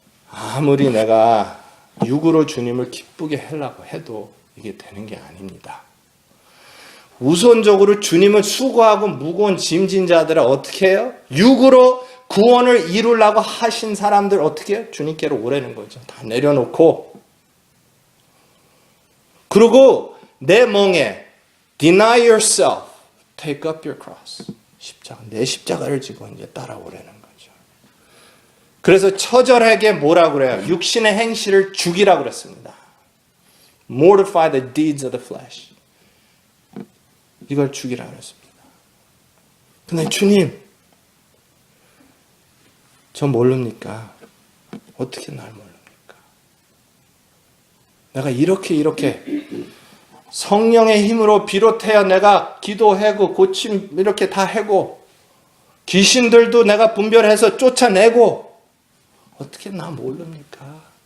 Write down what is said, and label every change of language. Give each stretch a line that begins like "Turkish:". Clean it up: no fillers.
Korean: 아무리 내가 육으로 주님을 기쁘게 하려고 해도 이게 되는 게 아닙니다. 우선적으로 주님은 수고하고 무거운 짐진 자들을 어떻게 해요? 육으로 구원을 이루려고 하신 사람들 어떻게 해요? 주님께로 오라는 거죠. 다 내려놓고 그리고 내 멍에
English: deny yourself, take up your cross.
Korean: 내 십자가를 지고 이제 따라오라는 거죠. 그래서 처절하게 뭐라고 그래요? 육신의 행실을 죽이라고 그랬습니다.
English: Mortify the deeds of the flesh.
Korean: 이걸 죽이라고 그랬습니다. 근데 주님, 저 모릅니까? 어떻게 날 모릅니까? 내가 이렇게 성령의 힘으로 비롯해야 내가 기도하고 고침 이렇게 다 하고 귀신들도 내가 분별해서 쫓아내고 어떻게 나 모릅니까?